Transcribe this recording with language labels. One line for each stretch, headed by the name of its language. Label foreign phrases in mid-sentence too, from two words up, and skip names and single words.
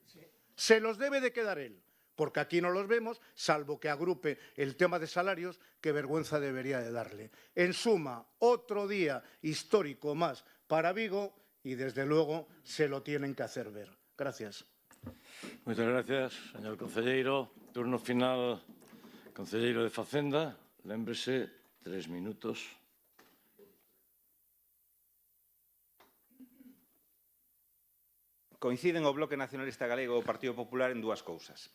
Spanish: Se los debe de quedar él. Porque aquí no los vemos, salvo que agrupe el tema de salarios, que vergüenza debería de darle. En suma, otro día histórico más para Vigo y, desde luego, se lo tienen que hacer ver. Gracias. Muchas gracias, señor concelleiro.
Galician: Turno final, concelleiro de Facenda. Lémbrese, 3 minutos. Coinciden o Bloque Nacionalista Galego e o Partido Popular en dúas cousas.